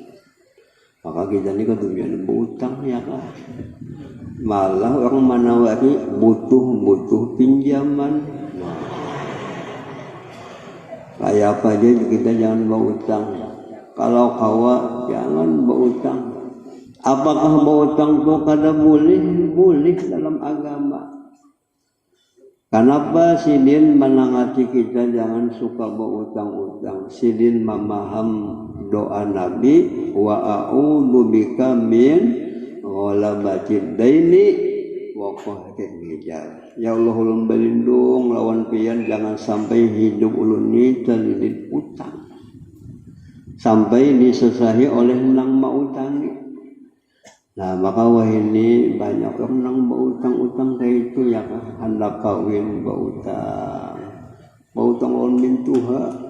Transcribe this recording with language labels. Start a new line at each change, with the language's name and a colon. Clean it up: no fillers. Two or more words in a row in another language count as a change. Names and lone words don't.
Banjar: Maka kita ini ketujuan berutang ya kan. Malah orang manawari butuh pinjaman. Kayak apa aja kita jangan berutang. Kalau kawa jangan berutang. Apakah berutang itu kada boleh dalam agama? Kenapa sidin menangati kita jangan suka berutang-utang? Sidin memaham doa Nabi
Arabic: وأعوذ بك من غلبة الدين وقهر الرجال.
Banjar: Ya Allah ulun berlindung lawan pian jangan sampai hidup ulun ni terlilit utang. Sampai disesahi oleh nang mautangi. Nah maka wah ini banyak orang yang berutang-utang kayak itu ya kan. Hendak kawin berutang lawan mintuha.